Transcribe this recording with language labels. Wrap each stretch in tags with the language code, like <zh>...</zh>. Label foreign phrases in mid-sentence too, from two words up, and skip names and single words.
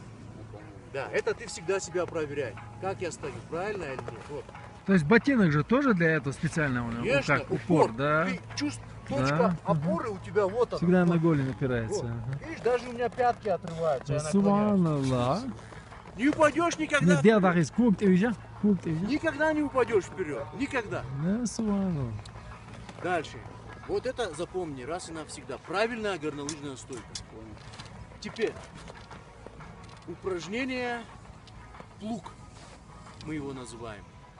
<ru>Да, это ты всегда себя проверяй. Как я стою, правильно или нет? Вот. То есть ботинок же тоже для этого специального? Конечно, как упор, да? Ты точка опоры у тебя вот она. Всегда вот. на голень опирается. Вот. Видишь, даже у меня пятки отрываются. Я наклоняюсь. Субханаллах. Не упадешь никогда. Ne der dag is kookt even. Никогда не упадешь вперед. Никогда. Ne subhanallah. Дальше. Вот это запомни раз и навсегда. Правильная горнолыжная стойка. Теперь упражнение плуг. Мы его называем.</ru>